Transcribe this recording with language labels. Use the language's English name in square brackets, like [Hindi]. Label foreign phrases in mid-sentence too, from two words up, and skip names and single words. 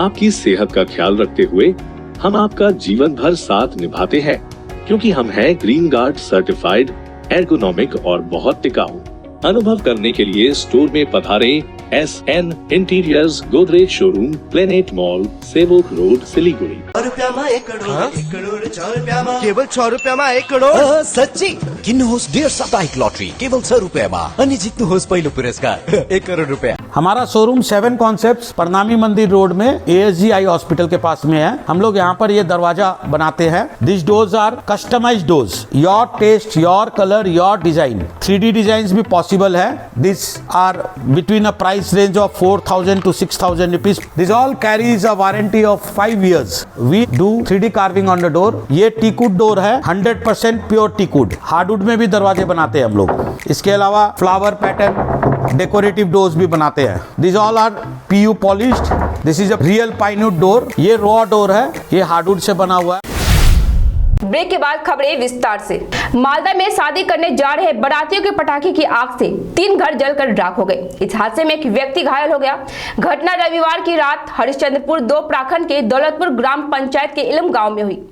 [Hindi] आपकी सेहत का ख्याल रखते हुए हम आपका जीवन भर साथ निभाते हैं, क्योंकि हम हैं ग्रीन गार्ड सर्टिफाइड, एर्गोनॉमिक और बहुत टिकाऊ। अनुभव करने के लिए स्टोर में पधारें। SN इंटीरियर्स, गोदरेज शोरूम, प्लेनेट मॉल, सेवक रोड, सिलीगुड़ी। [Nepali] केवल 6 रुपयामा 1 करोड सच्ची किन्नुहोस् डेढ साप्ताहिक लटरी केवल 6 रुपयामा अनि जित्नुहोस् पहिलो पुरस्कार 1 करोड रुपया। [Hindi] हमारा शोरूम 7 कॉन्सेप्ट्स प्रणामी मंदिर रोड में ASG आई हॉस्पिटल के पास में है। हम लोग यहाँ पर ये दरवाजा बनाते हैं। [English] This doors are customised doors, your taste, your colour, your design. [Hindi] 3D डिजाइन भी पॉसिबल है। [English] This are between a price range of 4,000 to 6,000 rupees. This all carries a warranty of 5 years. We do 3D carving on the door. [Hindi] ये [English] teakwood door [Hindi] है, [English] 100% pure teakwood. [Hindi] हार्डवुड में भी दरवाजे बनाते हैं हम लोग। इसके अलावा [English] flower pattern, decorative doors [Hindi] भी बनाते हैं। [English] These all are PU polished. This is a real pine wood door. [Hindi] ये [English] raw door [Hindi] है, ये हार्डवुड से बना हुआ है। ब्रेक के बाद खबरें विस्तार से। मालदा में शादी करने जा रहे बारातियों के पटाखे की आग से 3 घर जलकर राख हो गए। इस हादसे में एक व्यक्ति घायल हो गया। घटना रविवार की रात हरिश्चंद्रपुर 2 प्रखंड के दौलतपुर ग्राम पंचायत के इलम गांव में हुई।